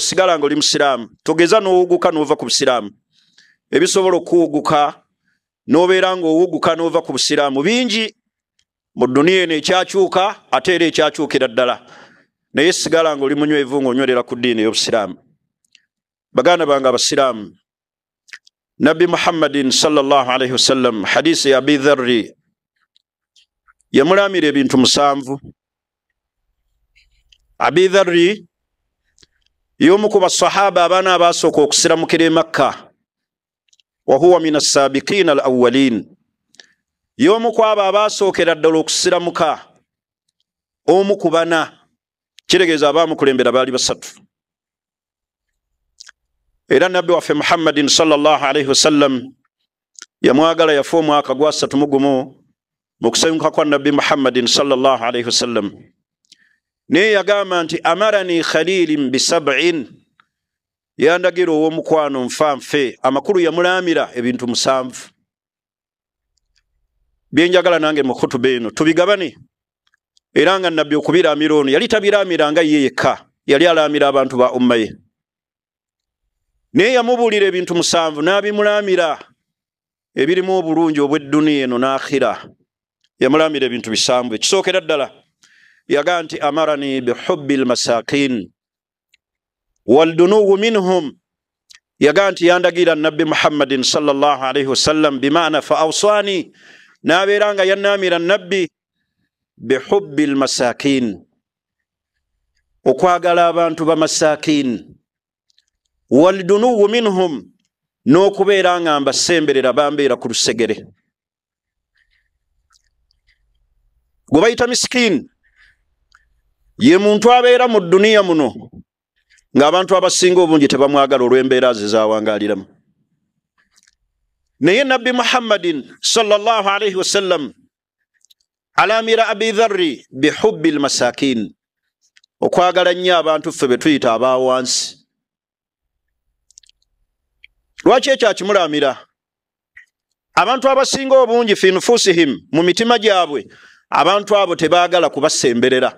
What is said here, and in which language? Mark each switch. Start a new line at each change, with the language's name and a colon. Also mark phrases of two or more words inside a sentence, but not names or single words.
Ganda: Sigala ng'oli musiraamu, togeza n'owuguka n'ova ku busiraamu. Ebisobola okuwuguka n'obeera ng'owuguka n'ova ku busiraamu bingi mu dduniya eno, ekyakyuka ate era ekyakyukira ddala, naye sigala ng'oli munywevu ng'onywerera ku ddiini y'obusiraamu. Baganda bange abasiraamu, Nabbi Muhammadin
Arabic: صلى الله عليه وسلم
Ganda: hadisi ya Abi Dharri yamulamira ebintu 7. Abi Dharri y'omu ku basahaba abaana abasooka okusiramukira e Makka,
Arabic: وهو من السابقين الأولين,
Ganda: y'omu ku abo abasookera ddala okusiramuka, omu ku bana, kitegeeza abaamukulembera baali 3. Era Nabbi waffe Muhammadin
Arabic: صلى الله عليه وسلم
Ganda: yamwagala, yafa omwaka gwa 3 mu kusanyuka kwa Nabbi Muhammadin
Arabic: صلى الله عليه وسلم.
Ganda: Naye yagamba nti
Arabic: أمرني خليلي
Ganda: bi7, yandagira ow'omukwano nfanfe. Amakulu yamulamira ebintu 7 byenjagala nange mu khutuba eno tubigabane. Era nga Nabbi okubiramira ono yali tabiramiranga ye yekka, yali alamira abantu ba umma ye. Naye yamubuulira ebintu 7 n'abimulamira ebirimu obulungi obw'edduniya eno n'akhira. Yamulamira ebintu 7. Ekisookera ddala yagaa nti
Arabic: أمرني بحب المساكين والدنو منهم,
Ganda: yagaa nti yandagira Nabbi Muhammadin
Arabic: صلى الله عليه وسلم
Ganda: bimaana
Arabic: فأوصاني,
Ganda: n'abeera nga yannamira Nabbi
Arabic: بحب المساكين,
Ganda: okwagala abantu bamasakin,
Arabic: والدنو منهم,
Ganda: n'okubeera nga mbasemberera bambeera ku lusegere. Gwe bayita miskini ye muntu abeera mu dduniya muno ng'abantu abasinga obungi tebamwagala olw'embeera ze z'awangaaliramu. Naye Nabbi Muhammadin
Arabic: صلى الله عليه وسلم
Ganda: alamira Abi Dharri
Arabic: بحب المساكين,
Ganda: okwagala nnyo abantu ffe be tuyita abaawansi. Lwaki ekyo akimulamira? Abantu abasinga obungi
Arabic: في نفوسهم,
Ganda: mu mitima gyabwe, abantu abo tebaagala kubasemberera.